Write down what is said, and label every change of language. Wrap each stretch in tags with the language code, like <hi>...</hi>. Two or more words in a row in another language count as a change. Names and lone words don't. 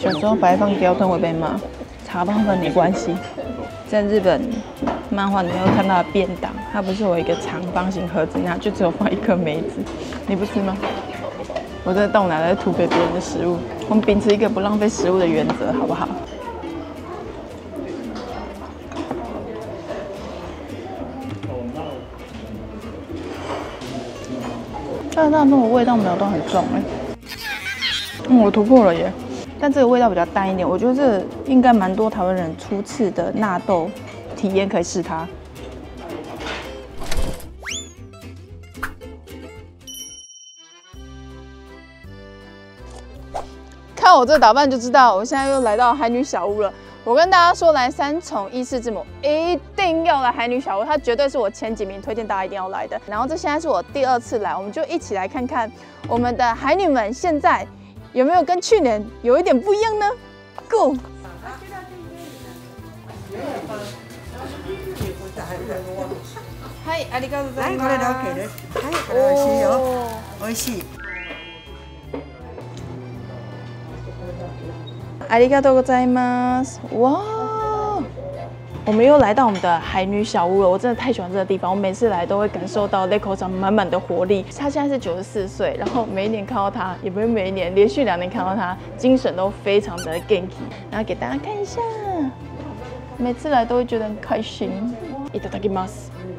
<zh>小時候白飯標準會被罵，茶包飯沒關係。在日本漫畫裡面會看到的便當，它不是有一個長方形盒子，然後就只有放1顆梅子，你不吃嗎？我這到哪來土匪別人的食物？我們秉持一個不浪費食物的原則，好不好？但那种味道没有都很重哎，我突破了耶！但這個味道比較淡一點，我覺得這應該蠻多台灣人初次的納豆體驗可以試它。看我這打扮就知道，我現在又來到海女小屋了。我跟大家說，來三重伊勢之母一定要來海女小屋，它絕對是我前幾名推薦大家一定要來的。然後這現在是我第2次來，我們就一起來看看我們的海女們現在有沒有跟去年有一點不一樣呢 ？Go！</zh> <ja>はい、ありがとうございます。はい、これで OK です。はい、これ美味しいよ。美味しい。ありがとうございます。</ja> <zh>哇！我們又來到我們的海女小屋了，我真的太喜歡這個地方。我每次來都會感受到 Leiko 長滿滿的活力。他現在是94歲，然後每一年看到他，也不是每一年，連續2年看到他，精神都非常的 genki。然後給大家看一下，每次來都會覺得很開心。</zh> <ja>いただきます。</ja>